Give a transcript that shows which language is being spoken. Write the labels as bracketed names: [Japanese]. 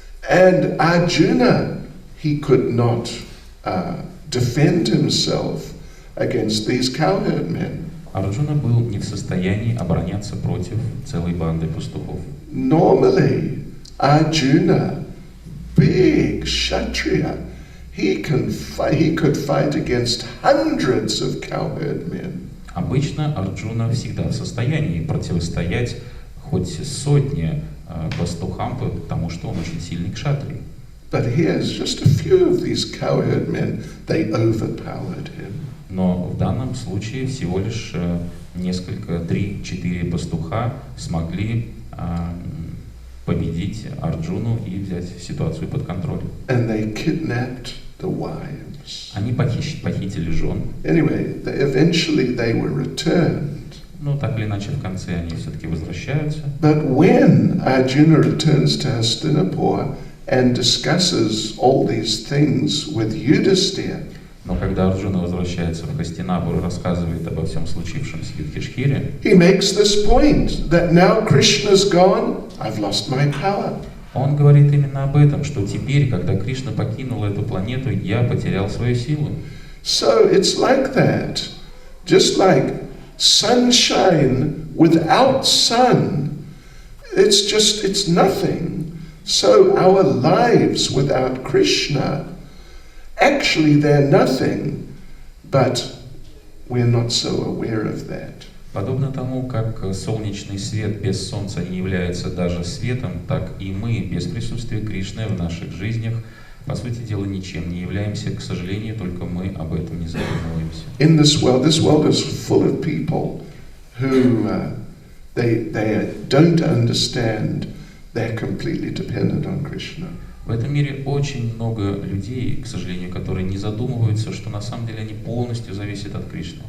[English] And Arjuna, he could not defend himself against these cowherd men. [Russian] Арджуна был не в состоянии обороняться против целой банды пастухов. [English] Normally, Arjuna, big Kshatriya, he could fight against hundreds of cowherd men. [Russian] Обычно Арджуна всегда в состоянии противостоять хоть сотне пастухам, потому что он очень сильный кшатрий. [English] But here's just a few of these cowherd men, they overpowered him. [Russian] Но в данном случае всего лишь несколько, 3-4 пастуха смогли победить Арджуну и взять ситуацию под контроль. [English] And they kidnapped the wives. [Russian] Они похитили жен. [English] Anyway, eventually they were returned. [Russian] Но так или иначе в конце они все-таки возвращаются. [English] But when Arjuna returns to Hastinapur and discusses all these things with Yudhisthira, [Russian] Но когда Арджуна возвращается в Хастинапур и рассказывает обо всем случившемся в Юдхишхире, [English] he makes this point that now Krishna's gone, I've lost my power. [Russian] он говорит именно об этом, что теперь, когда Кришна покинул эту планету, я потерял свою силу. [English] So it's like that. Just like sunshine without sun, it's nothing. So our lives without Krishna, actually they're nothing, but we're not so aware of that. [Russian] Подобно тому, как солнечный свет без солнца не является даже светом, так и мы без присутствия Кришны в наших жизнях, по сути дела, ничем не являемся. К сожалению, только мы об этом не задумываемся. [English] In this world is full of people who they don't understand they're completely dependent on Krishna. [Russian] В этом мире очень много людей, к сожалению, которые не задумываются, что на самом деле они полностью зависят от Кришны.